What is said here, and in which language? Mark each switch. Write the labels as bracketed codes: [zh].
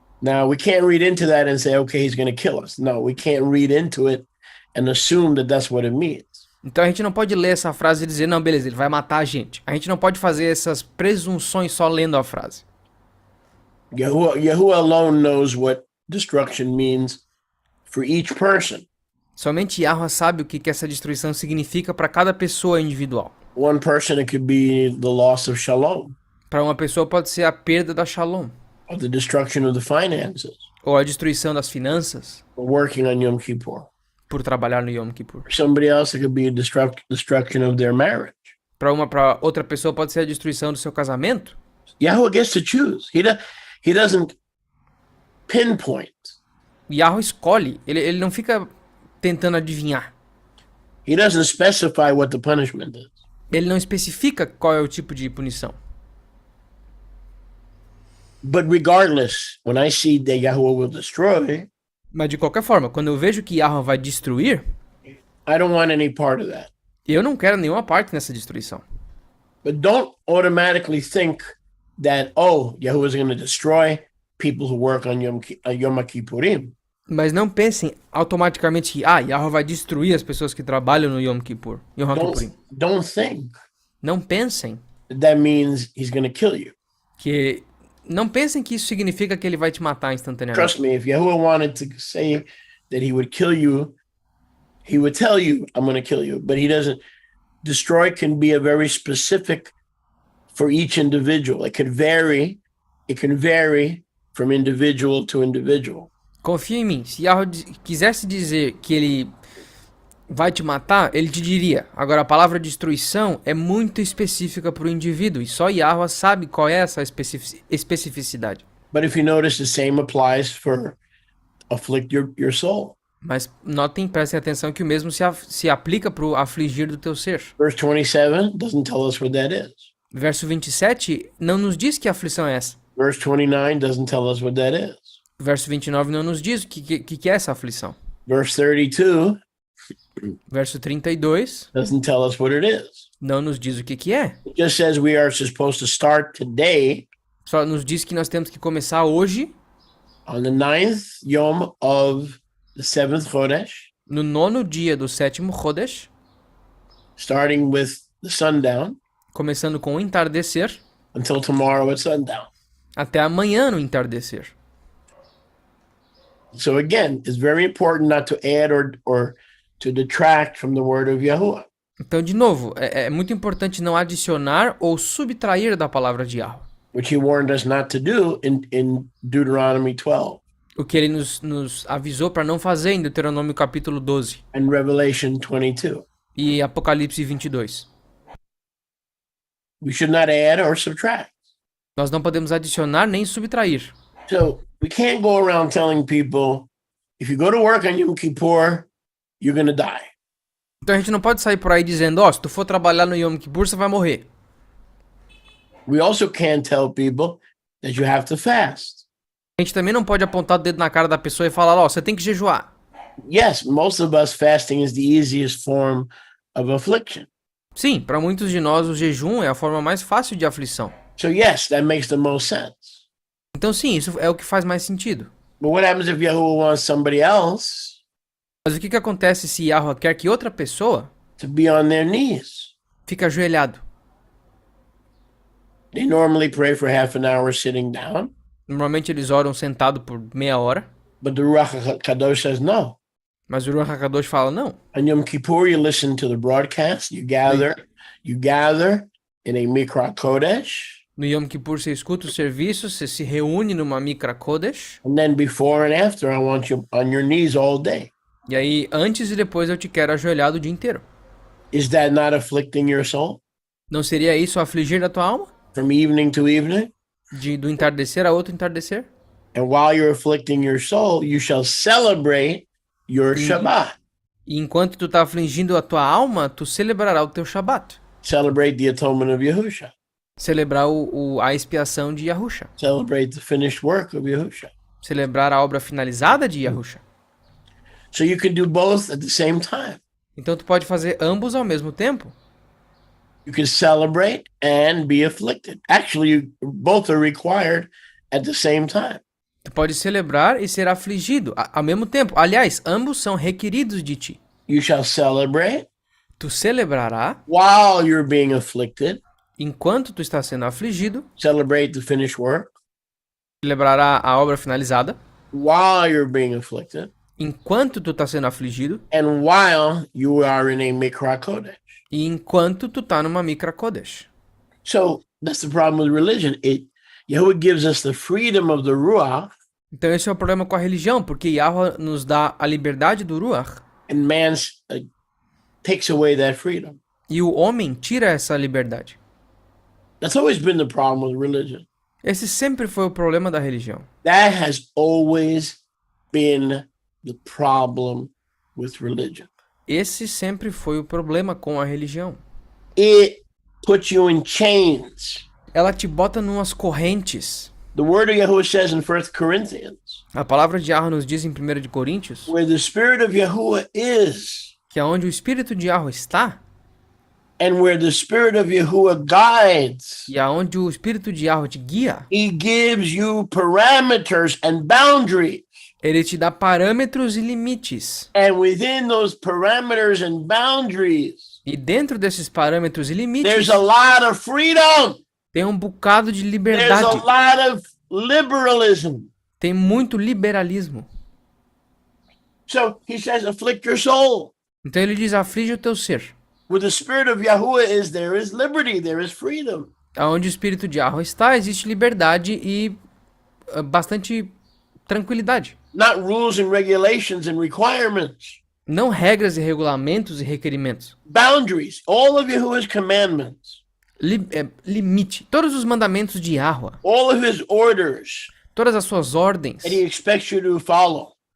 [en] Now, we can't read into that and say, okay, he's going to kill us. No, we can't read into it and assume that that's what it means. [pt] Então a gente não pode ler essa frase e dizer, não, beleza, ele vai matar a gente. A gente não pode fazer essas presunções só lendo a frase. [en] Yahuwah alone knows what destruction means for each person. [pt] Somente Yahweh sabe o que essa destruição significa para cada pessoa individual. [en] One person, it could be the loss of shalom, [pt] Para uma pessoa pode ser a perda da shalom, [en] or the destruction of the finances, [pt] ou a destruição das finanças, [en] or working on Yom Kippur. [pt] por trabalhar no Yom Kippur. [en] For somebody else, it could be a destruction of their marriage. [pt] Para outra pessoa pode ser a destruição do seu casamento. [en] Yahuwah gets to choose. He doesn't pinpoint. [pt] Yahweh escolhe, ele não fica tentando adivinhar. [en] He doesn't specify what the punishment is. [pt] Ele não especifica qual é o tipo de punição. [en] But regardless, when I see that Yahuwah will destroy, [pt] Mas de qualquer forma, quando eu vejo que Yahweh vai destruir, [en] I don't want any part of that. [pt] eu não quero nenhuma parte nessa destruição. [en] But don't automatically think that, Yahuwah is going to destroy people who work on Yom Kippurim. [pt] Mas não pensem automaticamente que Yahweh vai destruir as pessoas que trabalham no Yom Kippur. [en] Yom HaKippurim. Don't think [pt] Não pensem [en] that means he's going to kill you. [pt] que isso significa que ele vai te matar instantaneamente. [en] Trust me, if Yahuwah wanted to say that he would kill you, he would tell you, I'm going to kill you. But he doesn't. Destroy can be a very specific for each individual. It can vary from individual to individual. [pt] Confia em mim. Se Yahweh quisesse dizer que ele vai te matar, ele te diria. Agora, a palavra destruição é muito específica para o indivíduo. E só Yahweh sabe qual é essa especificidade. [en] But if you notice, the same applies for afflict your soul. [pt] Mas prestem atenção que o mesmo se aplica para o afligir do teu ser. [en] Verse 27 doesn't tell us what that is. [pt] Verso 27 não nos diz que aflição é essa. [en] Verse 29 doesn't tell us what that is. [pt] Verso 29 não nos diz o que é essa aflição. [en] Verse 32 [pt] Verso 32 [en] doesn't tell us what it is. [pt] não nos diz o que é. [en] It just says we are supposed to start today [pt] Só nos diz que nós temos que começar hoje [en] On the 9th Yom of the 7th Chodesh, [pt] no 9º dia do 7º Chodesh, [en] starting with the sundown, [pt] começando com o entardecer, [en] until tomorrow at sundown. [pt] até amanhã no entardecer. [en] So again, it's very important not to add or to detract from the word of Yahuwah. [pt] Então, de novo, é muito importante não adicionar ou subtrair da palavra de Yahweh. [en] Which he warned us not to do in Deuteronomy 12. [pt] O que ele nos avisou para não fazer em Deuteronômio capítulo 12. [en] And Revelation 22. [pt] E Apocalipse 22. [en] We should not add or subtract. [pt] Nós não podemos adicionar nem subtrair. [en] So we can't go around telling people, if you go to work on Yom Kippur, you're going to die. [pt] Então a gente não pode sair por aí dizendo, ó, se tu for trabalhar no Yom Kippur, você vai morrer. [en] We also can't tell people that you have to fast. [pt] A gente também não pode apontar o dedo na cara da pessoa e falar, ó, você tem que jejuar. [en] Yes, most of us fasting is the easiest form of affliction. [pt] Sim, para muitos de nós o jejum é a forma mais fácil de aflição. [en] So yes, that makes the most sense. [pt] Então sim, isso é o que faz mais sentido. [en] But what happens if Yahuwah wants somebody else [pt] Mas o que acontece se Yahweh quer que outra pessoa [en] to be on their knees? [pt] fique ajoelhado? [en] They normally pray for half an hour sitting down, [pt] Normalmente eles oram sentado por meia hora, [en] but the Ruach HaKadosh says no. [pt] mas o Ruach HaKadosh fala, não. [en] On Yom Kippur, you listen to the broadcast, you gather in a Mikra Kodesh, [pt] No Yom Kippur você escuta os serviços, você se reúne numa Mikra Kodesh, [en] and then before and after, I want you on your knees all day. [pt] e aí antes e depois eu te quero ajoelhado o dia inteiro. [en] Is that not afflicting your soul? [pt] Não seria isso afligir da tua alma? [en] From evening to evening? [pt] Do entardecer a outro entardecer? [en] And while you're afflicting your soul, you shall celebrate your Shabbat. [pt] E enquanto tu tá afligindo a tua alma, tu celebrará o teu Shabat. [en] Celebrate the atonement of Yahusha. [pt] Celebrar a expiação de Yahusha. [en] Celebrate the finished work of Yahusha. [pt] Celebrar a obra finalizada de Yahusha. [en] So you can do both at the same time. [pt] Então tu pode fazer ambos ao mesmo tempo. [en] You can celebrate and be afflicted. Actually, both are required at the same time. [pt] Tu pode celebrar e ser afligido ao mesmo tempo. Aliás, ambos são requeridos de ti. [en] You shall celebrate [pt] Tu celebrará [en] while you're being afflicted. [pt] enquanto tu está sendo afligido. [en] Celebrate the finished work [pt] Celebrará a obra finalizada [en] while you're being afflicted. [pt] enquanto tu está sendo afligido. [en] And while you are in a Mikra Kodesh. [pt] E enquanto tu tá numa Mikra Kodesh. [en] So that's the problem with religion. Yahuwah gives us the freedom of the Ruach, [pt] Então esse é o problema com a religião, porque Yahweh nos dá a liberdade do Ruach [en] and man takes away that freedom. [pt] e o homem tira essa liberdade. [en] That's always been the problem with religion. [pt] Esse sempre foi o problema da religião. [en] That has always been the problem with religion. [pt] Esse sempre foi o problema com a religião. [en] It puts you in chains. [pt] Ela te bota numas correntes. [en] The word of Yahuwah says in 1 Corinthians, [pt] A palavra de Yahweh nos diz em 1 de Coríntios [en] where the Spirit of Yahuwah is, [pt] que aonde o Espírito de Yahweh está [en] and where the Spirit of Yahuwah guides, [pt] e aonde o Espírito de Yahweh te guia, [en] He gives you parameters and boundaries. [pt] ele te dá parâmetros e limites. [en] And within those parameters and boundaries, [pt] E dentro desses parâmetros e limites, [en] there's a lot of freedom. [pt] tem um bocado de [en] There's a [pt] liberdade. [en] lot of liberalism. [pt] Tem muito liberalismo. [en] So he says, afflict your soul. [pt] Então ele diz, aflige o teu ser. [en] Where the Spirit of Yahuwah is, there is liberty, there is freedom. [pt] Aonde o Espírito de Yahweh está, existe liberdade e bastante tranquilidade. [en] Not rules and regulations and requirements. [pt] Não regras e regulamentos e requerimentos. [en] Boundaries. All of Yahuwah's commandments. [pt] Limite. Todos os mandamentos de Yahweh. [en] All of his orders [pt] Todas as suas ordens [en] that he expects you to follow